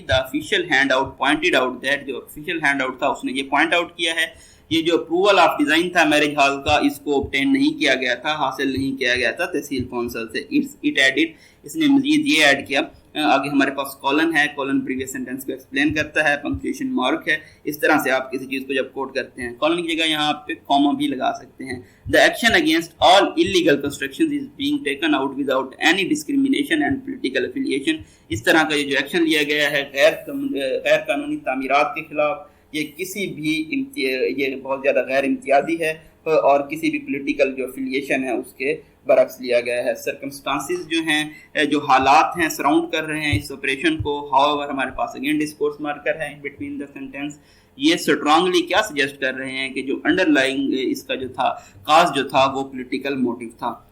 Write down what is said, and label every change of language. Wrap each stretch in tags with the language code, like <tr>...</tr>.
<en>the official handout pointed out that,</en> <ur>جو official hand out تھا اس نے یہ پوائنٹ آؤٹ کیا ہے یہ جو اپروول آف ڈیزائن تھا میرج ہال کا اس کو obtain نہیں کیا گیا تھا, حاصل نہیں کیا گیا تھا تحصیل کونسل سے.</ur> <en>it added,</en> <ur>اس نے مزید یہ ایڈ کیا آگے ہمارے پاس کولن ہے, کولن پریویس سینٹینس کو ایکسپلین کرتا ہے, پنکچویشن مارک ہے. اس طرح سے آپ کسی چیز کو جب کوٹ کرتے ہیں کولن کی جگہ یہاں پہ کاما بھی لگا سکتے ہیں.</ur> <en>The action against all illegal constructions is being taken out without any discrimination and political affiliation.</en> <ur>اس طرح کا یہ جو ایکشن لیا گیا ہے غیر قانونی تعمیرات کے خلاف, یہ کسی بھی یہ بہت زیادہ غیر امتیازی ہے اور کسی بھی پولیٹیکل جو افیلیشن ہے اس کے برعکس لیا گیا ہے. سرکمسٹانسز جو ہیں, جو حالات ہیں سراؤنڈ کر رہے ہیں اس آپریشن کو, however ہمارے پاس اگین ڈسکورس مارکر ہے بٹوین دا سینٹینس, یہ اسٹرانگلی کیا سجیسٹ کر رہے ہیں کہ جو انڈر لائنگ اس کا جو تھا کاز جو تھا وہ پولیٹیکل موٹیو تھا.</ur>